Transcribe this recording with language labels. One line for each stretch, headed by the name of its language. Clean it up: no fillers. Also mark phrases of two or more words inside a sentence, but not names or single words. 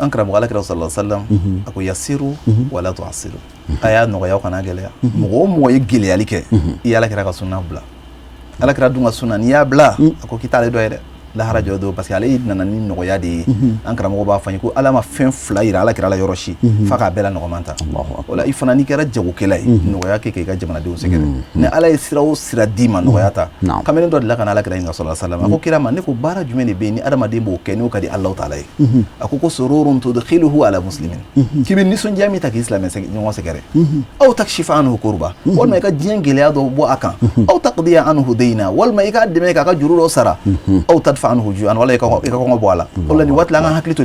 Bambara: an karamɔgɔ alakira
Arabic: صلى الله عليه وسلم
Bambara: a ko
Arabic: يسروا ولا تعسروا
Bambara: a y'a nɔgɔya kana gɛlɛya mɔgɔ o mɔgɔ ye gɛlɛyali kɛ i alakira ka sunna bila alakira dun ka sunna n'i y'a bila a ko k'i t'ale dɔ ye dɛ lahara jɔ don
French: parce que
Bambara: ale nana ni nɔgɔya de ye an karamɔgɔ b'a fɔ n ye ko ala ma fɛn fila yira alakira la yɔrɔ si f'a k'a bɛɛ la nɔgɔman ta o la i fana n'i kɛra jagokɛla ye nɔgɔya kɛ k'i ka jamanadenw sɛgɛrɛ ni ala ye sira o sira d'i ma nɔgɔya ta kamalen dɔ de la ka na alakira ɲininka
Arabic: صلى الله عليه وسلم
Bambara: a ko kira ma ne ko baara jumɛn de bɛ yen ni adamaden b'o kɛ n'o ka di Alahu Taala ye a ko
Arabic: سرور تدخله على مسلم
Bambara: k'i bɛ nisɔndiya min ta k'i silamɛ ɲɔgɔn sɛgɛrɛ
Arabic: أو تكشف عنه كربة
Bambara: walima i ka diɲɛ gɛlɛya dɔ bɔ a kan
Arabic: أو تقضي عنه دينا
Bambara: walima i k'a dɛmɛ k'a ka juru dɔ sara
Arabic: أو تدفع عنه جوعا
Bambara: wala i ka kɔngɔ bɔ a la o la nin waati la an ka hakili to